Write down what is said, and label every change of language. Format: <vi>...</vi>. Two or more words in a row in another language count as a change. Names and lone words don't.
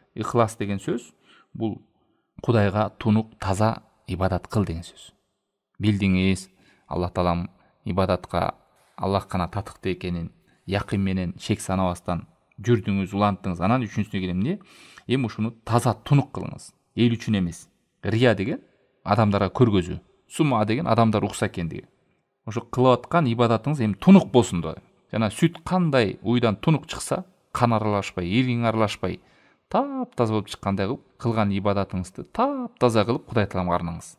<kk>Ихлас деген сөз бұл Құдайға тұнық, таза ибадат қыл деген сөз. Білдіңіз, Алла Таалам ибадатқа Аллах қана татықты екенін яқин менен шек санабастан жүрдіңіз, уланттыңыз.</kk> <ky>Анан үчүнчүсүнө келем не? Эми ушуну таза тунук кылыңыз. Эл үчүн эмес. Рия деген адамдарга көргөзүү, сума деген адамдар укса экендиги. Ошо кылып аткан ибадатыңыз эми тунук болсун да. Жана сүт кандай уйдан тунук чыкса, кан аралашпай, ириң аралашпай, таптаза болуп чыккандай кылып кылган ибадатыңызды таптаза кылып Кудай Тааламга арнаңыз.</ky>